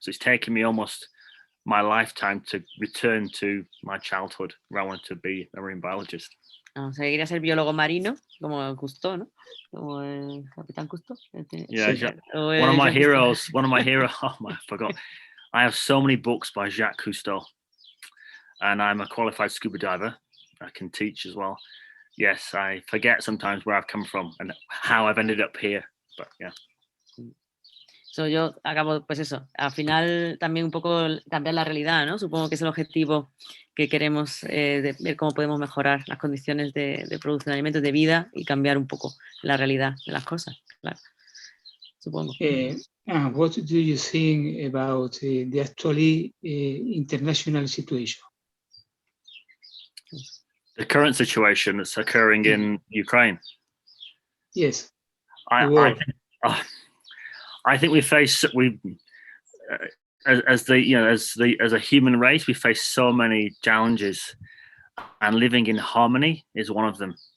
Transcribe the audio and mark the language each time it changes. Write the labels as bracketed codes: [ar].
[en] So it's taken me almost my lifetime to return to my childhood, where I wanted to be a marine biologist. [es] O sea, quería ser biólogo marino, como Cousteau, ¿no? Como el Capitán Cousteau. [en] Yeah, one of my heroes, oh my, I forgot. I have so many books by Jacques Cousteau, and I'm a qualified scuba diver. I can teach as well. Yes, I forget sometimes where I've come from and how I've ended up here, but yeah. [es] So yo acabo, pues eso, al final también un poco cambiar la realidad, ¿no? Supongo que es el objetivo que queremos, de ver cómo podemos mejorar las condiciones de producción de alimentos, de vida, y cambiar un poco la realidad de las cosas, claro. Supongo. [en] What do you think about the actually international situation? The current situation that's occurring in Ukraine. Yes. I think we face as a human race, we face so many challenges, and living in harmony is one of them.